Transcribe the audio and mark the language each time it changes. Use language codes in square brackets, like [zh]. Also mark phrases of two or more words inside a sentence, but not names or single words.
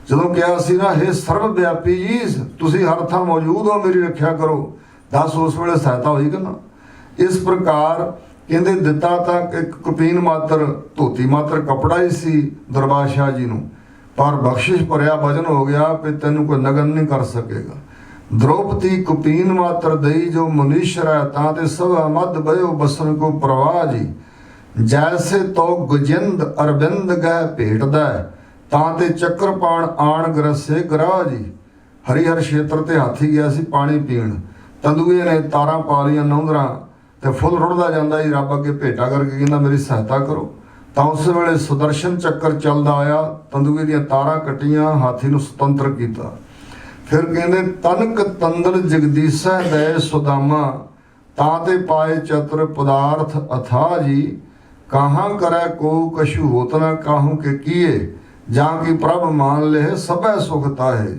[pa] ਜਦੋਂ ਕਿਹਾ ਸੀ ਨਾ, ਹੇ ਸਰਬ ਵਿਆਪੀ ਜੀ, ਤੁਸੀਂ ਹਰ ਥਾਂ ਮੌਜੂਦ ਹੋ, ਮੇਰੀ ਰੱਖਿਆ ਕਰੋ, ਦੱਸ ਉਸ ਵੇਲੇ ਸਹਾਇਤਾ ਹੋਈ ਕਿ ਨਾ। ਇਸ ਪ੍ਰਕਾਰ ਕਹਿੰਦੇ ਦਿੱਤਾ ਤਾਂ ਇੱਕ ਕਪੀਨ ਮਾਤਰ, ਧੋਤੀ ਮਾਤਰ ਕਪੜਾ ਹੀ ਸੀ ਦਰਬਾਰ ਸ਼ਾਹ ਜੀ ਨੂੰ, ਪਰ ਬਖਸ਼ਿਸ਼ ਭਰਿਆ ਵਚਨ ਹੋ ਗਿਆ ਵੀ ਤੈਨੂੰ ਕੋਈ ਨਗਨ ਨਹੀਂ ਕਰ ਸਕੇਗਾ। [bra] द्रौपदी कुपीन मात्र दई जो मुनीश्वर है, ताते सब मद भयो बसन को प्रवाह जी। जैसे तो गुजिंद अरविंद गह भेट दै, ताते चक्रपाण आण ग्रसे ग्राह जी। [pa] ਹਰਿਹਰ ਕਸ਼ੇਤਰ ਤੇ ਹਾਥੀ ਗਿਆ ਸੀ ਪਾਣੀ ਪੀਣ, ਤੰਦੂਏ ਨੇ ਤਾਰਾਂ ਪਾ ਲਈਆਂ ਨੌਂਦਰਾਂ ਤੇ ਫੁੱਲ ਰੁੜ੍ਹਦਾ ਜਾਂਦਾ ਹੀ ਰੱਬ ਅੱਗੇ ਭੇਟਾ ਕਰਕੇ ਕਹਿੰਦਾ ਮੇਰੀ ਸਹਾਇਤਾ ਕਰੋ। ਤਾਂ ਉਸ ਵੇਲੇ ਸੁਦਰਸ਼ਨ ਚੱਕਰ ਚੱਲਦਾ ਆਇਆ, ਤੰਦੂਏ ਦੀਆਂ ਤਾਰਾਂ ਕੱਟੀਆਂ, ਹਾਥੀ ਨੂੰ ਸੁਤੰਤਰ ਕੀਤਾ। ਫਿਰ ਕਹਿੰਦੇ [bra] ਤਨਕ ਤੰਦਲ ਜਗਦੀਸਾ ਦੈ ਸੁਦਾਮਾ, ਤਾਂ ਤੇ ਪਾਏ ਚਤੁਰ ਪਦਾਰਥ ਅਥਾ ਜੀ। ਕਹਾਂ ਕਰੈ ਕੋ ਕਛੂ ਹੋਤ ਨਾ ਕਾਹੂ ਕੇ ਕੀਏ, ਜਾਂ ਕੀ ਪ੍ਰਭ ਮਾਨ ਲਹਿ ਸਭੈ ਸੁਖ ਤਾਹੇ ਜੀ।